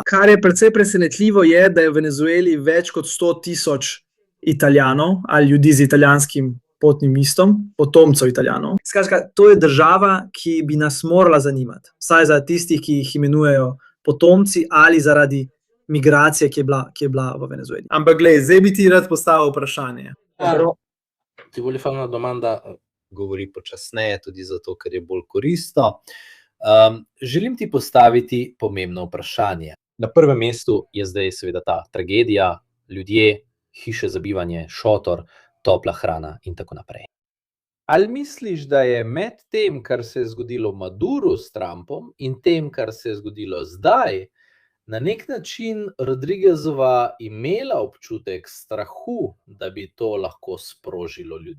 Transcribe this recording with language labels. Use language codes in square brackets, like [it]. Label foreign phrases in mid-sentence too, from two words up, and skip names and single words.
[sl] Kar je precej presenetljivo, je, da je v Venezueli več kot 100.000 Italijanov ali ljudi z italijanskim potnim listom, potomcev Italijanov. Skratka, to je država, ki bi nas morala zanimati. Vsaj za tistih, ki jih imenujejo potomci ali zaradi migracije, ki je bila v Venezueli. Ampak glej, zdaj bi ti rad postavil vprašanje. [it] Ti voglio fare una domanda, [sl] govori počasneje, tudi zato, ker je bolj koristno. Želim ti postaviti pomembno vprašanje. Na prvem mestu je zdaj seveda ta tragedija, ljudje, hiše za bivanje, šotor, topla hrana in tako naprej. Ali misliš, da je med tem, kar se je zgodilo Maduru s Trumpom in tem, kar se je zgodilo zdaj, na nek način Rodriguezova imela občutek strahu, da bi to lahko sprožilo ljudi?